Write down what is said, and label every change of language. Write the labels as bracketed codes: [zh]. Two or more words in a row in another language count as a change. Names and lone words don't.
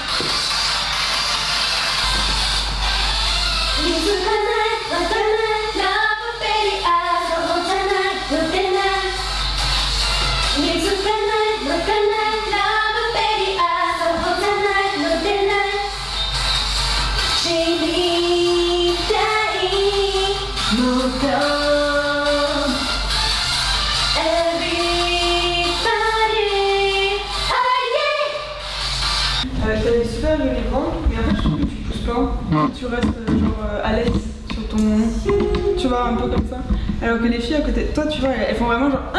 [ja] 気づかないわからないラブベリーそうじゃないのでない気づかないわからないラブベリーそうじゃないのでない知りたいもっと [fr] T'as des super jolis bras, mais en fait je trouve que tu pousses pas. Tu restes genre à l'aise sur ton... Tu vois, un peu comme ça. Alors que les filles à côté de toi, tu vois, elles font vraiment genre...